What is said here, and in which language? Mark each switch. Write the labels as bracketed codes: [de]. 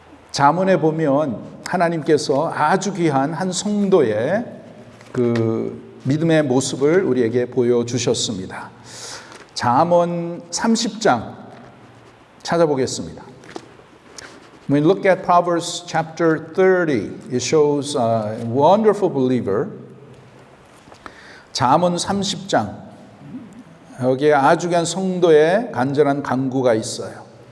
[ko] 잠언에 보면 하나님께서 아주 귀한 한 성도의 그 믿음의 모습을 우리에게 보여주셨습니다. 잠언 30장 찾아보겠습니다. [en] When we look at Proverbs chapter 30, it shows a wonderful believer. [ko] 잠언 30장, 여기에 아주 귀한 성도의 간절한 간구가 있어요.